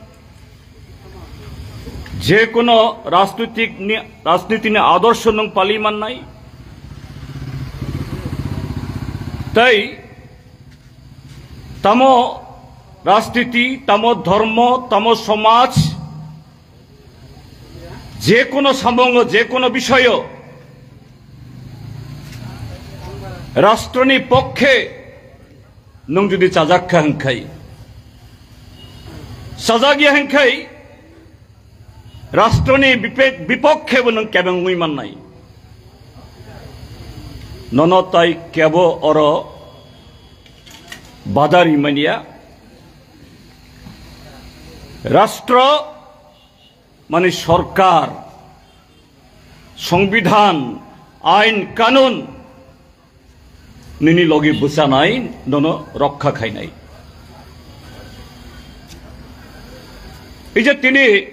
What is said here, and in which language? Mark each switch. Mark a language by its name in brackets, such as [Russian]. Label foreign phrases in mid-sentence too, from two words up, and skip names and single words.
[Bangla] যে কোনো রাজনীতি [Kok Borok] নি আদর্শ নং পালি মাননাই তাই তামো রাজনীতি তামো ধর্ম তামো সমাজ [Bangla] যে কোনো সামঙ্গ যে কোনো বিষয় [Kok Borok] রাষ্ট্রনি পক্ষে নং যদি চাজাক্ষা হাংখাই সাজাগিয়া হাংখাই রাষ্ট্রনি বিপক্ষে নং কেবং উইমান নাই ননতাই কেব বাদার ইমানিয়া [Bangla] রাষ্ট্র মানে সরকার সংবিধান আইন কানুন [Kok Borok] নিনি লগে বুঝা নাই নন রক্ষা খাই নাই [Bangla] এই যে [Kok Borok] তিনি